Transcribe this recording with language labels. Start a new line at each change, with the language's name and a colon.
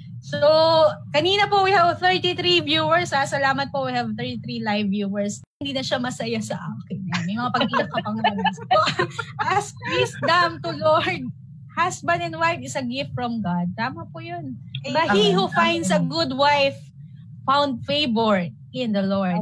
English: So, kanina po we have 33 viewers. Salamat po, we have 33 live viewers.
Filipino: Hindi na siya masaya sa akin. May mga pag-iyak ka pang naman.
English: So, ask wisdom to Lord. Husband and wife is a gift from God.
Filipino: Tama po yun.
English: But he who finds a good wife found favor in the Lord.